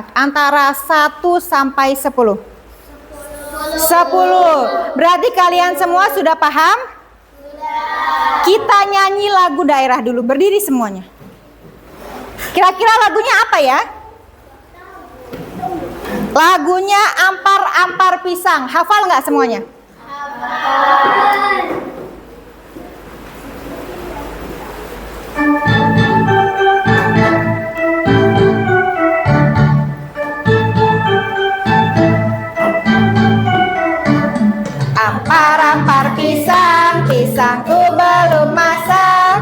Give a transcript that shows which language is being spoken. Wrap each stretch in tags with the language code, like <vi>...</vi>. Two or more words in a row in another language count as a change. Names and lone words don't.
<id>Antara 1 sampai 10. 10. Berarti kalian semua sudah paham? Sudah. Kita nyanyi lagu daerah dulu. Berdiri semuanya. Kira-kira lagunya apa ya? Lagunya Ampar-Ampar Pisang. Hafal nggak semuanya? Hafal.</id> <bjn>Ampar-ampar pisang, pisangku belum masak.</bjn>